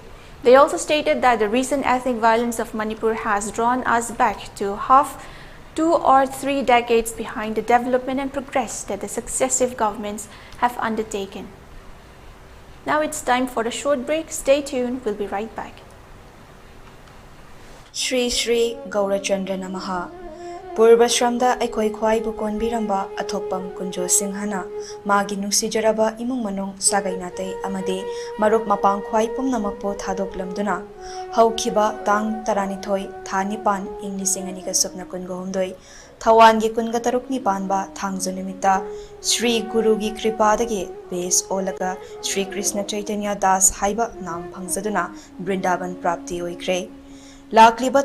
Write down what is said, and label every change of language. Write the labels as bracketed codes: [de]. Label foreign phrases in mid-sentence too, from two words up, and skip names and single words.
[en] They also stated that the recent ethnic violence of Manipur has drawn us back to 2 or 3 decades behind the development and progress that the successive governments have undertaken. Now it's time for a short break. Stay tuned, we'll be right back. [sa] Shri Shri Gaurachandra Namaha. [mni] Purvashramda Aikoi Kwai Bukon Biramba Athopam Kunjo Singhana Magi Nusijaraba Imung Manung Sagainate Amade Maruk Mapang Kwai Pumnamakpo Thadok Lamduna Haukiba Tang Taranithoi Thanipan [en] English and Manipuri [mni] Thawangi Kunga Taruk Nipanba Thangzunimita Sri Gurugi Kripadage Base Olaga Sri Krishna Chaitanya Das Haiba Nam Pangzaduna Brindaban Prapti Oikre Lakliba